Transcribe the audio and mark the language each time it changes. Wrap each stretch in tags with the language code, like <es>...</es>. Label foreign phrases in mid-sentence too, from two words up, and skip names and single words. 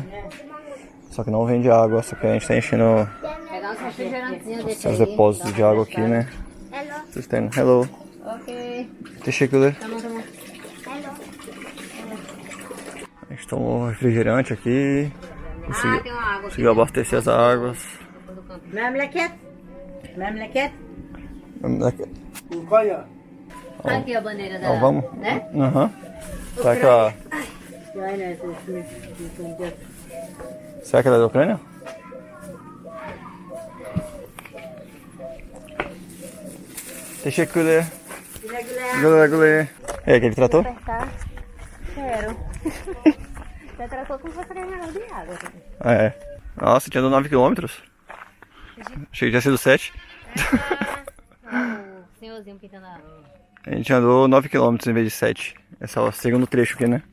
<pt>Só que não vende água, só que a gente tá enchendo Pegar uns refrigerantezinhos desse os aí. depósitos de água aqui, né? Cisterna. Hello. Ok.</pt> <tr>Teşekkürler.</tr> <pt>Tá bom, tá bom. A gente tomou refrigerante aqui. Tem uma água aqui. Conseguiu abastecer as águas.</pt> <tr>Memleket. Memleket. Ukrayna.</tr> <pt>Aqui a bandeira da... Então vamos? Né? Aham. Será que a... Será que ela é da Ucrânia?</pt> <tr>Teşekkürler. Güle güle.</tr> <pt>É aquele trator? Apertar. Quero. Você tratou como se fosse ganhar de água. É. Nossa, tinha dado 9 km. Achei que tinha sido 7. O senhorzinho pintando a... A gente andou 9 km em vez de 7. Esse é o segundo trecho aqui, né?</pt>